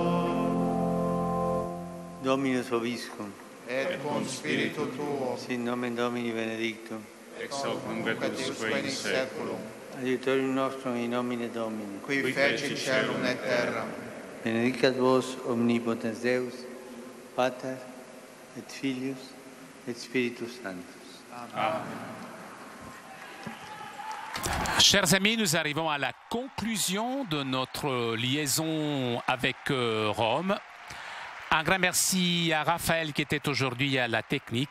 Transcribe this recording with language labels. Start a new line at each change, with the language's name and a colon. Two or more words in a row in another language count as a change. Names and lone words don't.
Latin: Dominus vobiscum. Et cum spiritu tuo, Sin nomen Domini benedictum. Ex hoc nunc et usque in seculum. Aiutorium nostrum in nomine Domini. qui feci celum et terra. benedicat vos omnipotens Deus, Pater et Filius et Spiritus Sanctus. Amen.
French: Chers amis, nous arrivons à la conclusion de notre liaison avec Rome. Un grand merci à Raphaël qui était aujourd'hui à la technique.